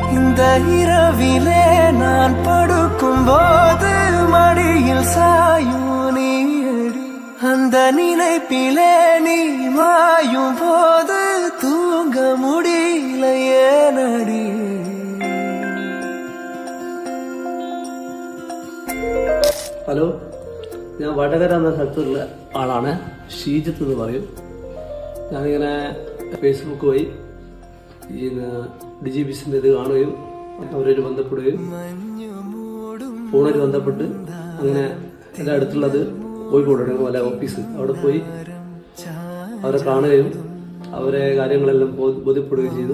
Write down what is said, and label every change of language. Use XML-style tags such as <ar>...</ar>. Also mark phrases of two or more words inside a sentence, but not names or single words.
<ta>அந்த இரவிலே நான் படுக்கும் போது மடியில் சாயும் நீடி, அந்த நினைப்பிலே நீ மாயும் போது தூங்க முடியல ஏனடி.</ta> <ml>ഹലോ, ഞാൻ വടകര എന്ന സ്ഥലത്തുള്ള ആളാണ്. ഷീജിത്ത് എന്ന് പറയും. ഞാനിങ്ങനെ ഫേസ്ബുക്ക് വഴി ഈ DGBസിൻ്റെ ഇത് കാണുകയും അവരായിട്ട് ബന്ധപ്പെടുകയും ഫോണിൽ ബന്ധപ്പെട്ട് അങ്ങനെ എൻ്റെ അടുത്തുള്ളത് കോഴിക്കോട് വല്ല ഓഫീസ് അവിടെ പോയി അവരെ കാണുകയും അവരെ കാര്യങ്ങളെല്ലാം ബോധ്യപ്പെടുകയും ചെയ്തു.</ml>